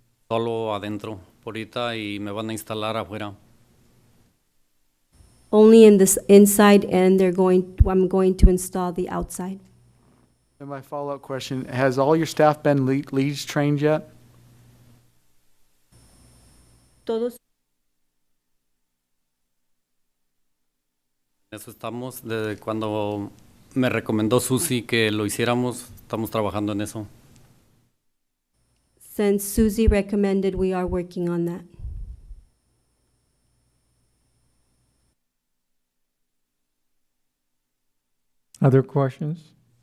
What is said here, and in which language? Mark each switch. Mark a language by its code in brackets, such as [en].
[es] Solo adentro, por ahorita, y me van a instalar afuera. [en] Only in this inside, and I'm going to install the outside. And my follow-up question, has all your staff been leads trained yet? [es] Todos. En eso estamos, desde cuando me recomendó Susi que lo hiciéramos, estamos trabajando en eso. [en] Since Susie recommended, we are working on that. Other questions?